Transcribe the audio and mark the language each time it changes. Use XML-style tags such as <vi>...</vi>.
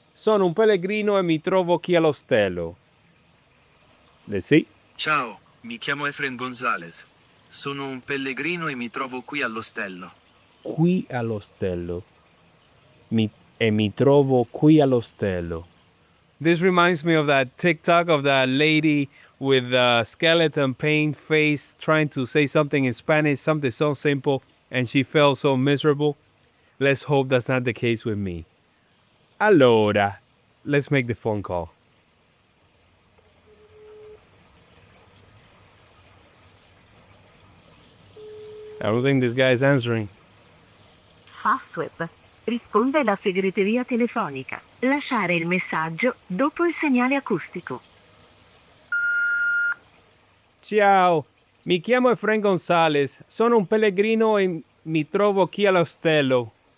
<it>Sono un pellegrino e mi trovo qui all'ostello.</it> <en>Let's see.</en> <it>Ciao, mi chiamo Efren Gonzalez. Sono un pellegrino e mi trovo qui all'ostello. Qui all'ostello. Mi trovo qui all'ostello.</it> <en>This reminds me of that TikTok of that lady with the skeleton paint face trying to say something in Spanish, something so simple, and she felt so miserable. Let's hope that's not the case with me. Allora, let's make the phone call. I don't think this guy is answering.</en> <it>Fastweb. Risponde la segreteria telefonica. Lasciare il messaggio dopo il segnale acustico. Ciao, mi chiamo Efrain Gonzalez. Sono un pellegrino e mi trovo qui all'ostello.</it>